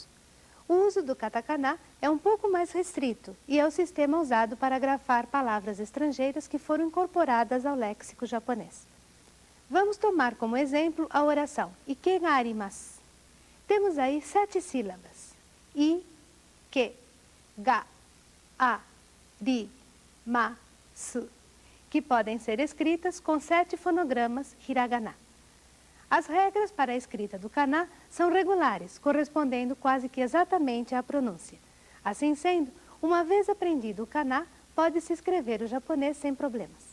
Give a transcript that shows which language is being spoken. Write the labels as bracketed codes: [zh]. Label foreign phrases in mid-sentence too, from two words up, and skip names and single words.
[pt] O uso do katakana é um pouco mais restrito e é o sistema usado para grafar palavras estrangeiras que foram incorporadas ao léxico japonês. Vamos tomar como exemplo a oração [ja] 池があります. [pt] Temos aí 7 sílabas: I, que, [ja] が、あ、り、ま、す, [pt] que podem ser escritas com 7 fonogramas hiragana. As regras para a escrita do kana são regulares, correspondendo quase que exatamente à pronúncia. Assim sendo, uma vez aprendido o kana, pode-se escrever o japonês sem problemas.